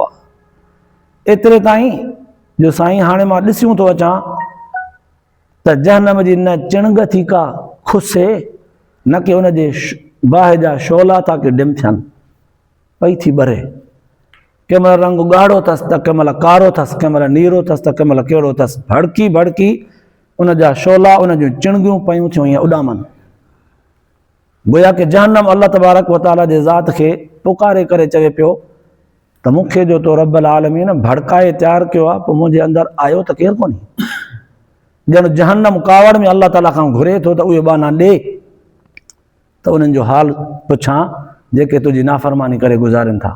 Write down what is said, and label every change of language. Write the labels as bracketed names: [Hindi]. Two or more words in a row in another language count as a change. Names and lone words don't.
[Sindhi] एतिरे ताईं जो साईं हाणे मां ॾिसियूं थो अचां त जहन्नम जी न चिणग थी का खुसे, न कि उन जे बाहि जा शोला था के डिम थियनि, पई थी ॿरे। कंहिं महिल रंग ॻाढ़ो अथसि त कंहिं महिल कारो अथसि, कंहिं महिल नीरो अथसि त कंहिं महिल कहिड़ो अथसि। भड़की भड़की उन जा शोला, उन जूं चिणगियूं पयूं थियूं ईअं उॾामनि। गोया कि जहन्नम [Arabic] الله تبارك وتعالى [Sindhi] जे ज़ात खे पुकारे करे चवे पियो त मूंखे जो तो [Arabic] رب العالمين [Sindhi] भड़काए तयारु कयो आहे, पोइ मुंहिंजे अंदरि आयो त केरु कोन्हे। ॼण जहन्नम कावड़ में अल्लाह ताला खां घुरे थो त उहे बाना ॾे त उन्हनि जो हाल पुछां जेके तुंहिंजी नाफ़रमानी करे गुज़ारनि था।